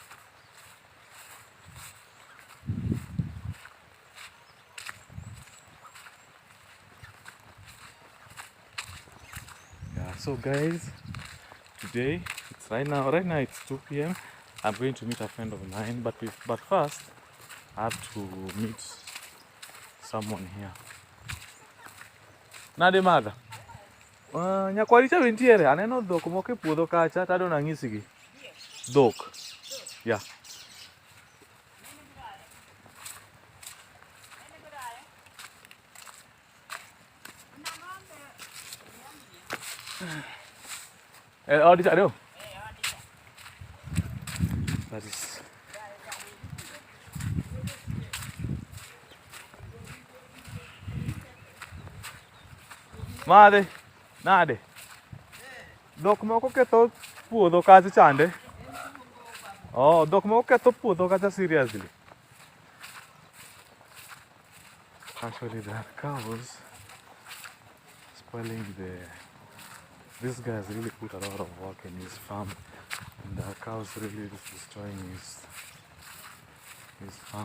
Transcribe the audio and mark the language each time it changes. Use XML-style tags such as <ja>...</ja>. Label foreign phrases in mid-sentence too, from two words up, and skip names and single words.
<en>Yeah. So guys, today it's right now it's 2 p.m. I'm going to meet a friend of mine, but first I have to meet someone here.</en> <luo>Nade maga? Nyakwari cha ventiere aneno dhok moko e puodho kacha tado nang'isigi. Dhok. Yeah. Odi cha do.</luo> <en>That is Made.</en> <luo>Nade. Dhok moko ketho puodho kacha chande. Oh, dhok moko ketho puodho kacha seriously.</luo> <en>Actually, there are cows spoiling the This guy has really put a lot of work in his farm, and the cows really destroying his farm.</en>